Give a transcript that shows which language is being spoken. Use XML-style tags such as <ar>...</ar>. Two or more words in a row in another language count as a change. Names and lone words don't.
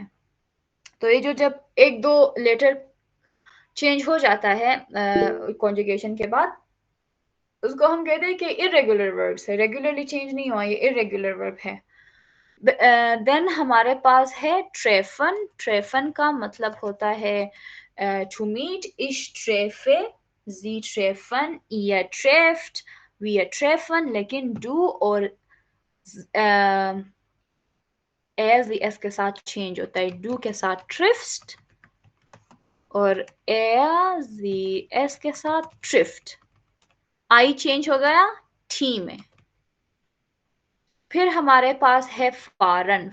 <hi>तो ये जो जब एक दो लेटर चेंज हो जाता है कॉन्जुगेशन के बाद, उसको हम कहते हैं कि</hi> <en>irregular verbs</en> <hi>है, रेगुलरली चेंज नहीं हुआ, ये</hi> <en>irregular verb</en> <hi>है। देन हमारे पास है ट्रेफन। ट्रेफन का मतलब होता है</hi> <en>to meet,</en> <de>ich treffe, sie treffen, ihr trefft, wir treffen,</de> <hi>लेकिन डू और एज एस के साथ चेंज होता है, डू के साथ ट्रिफ्ट और एज एस के साथ ट्रिफ्ट। आई चेंज हो गया टी में। फिर हमारे पास है फारन।</hi>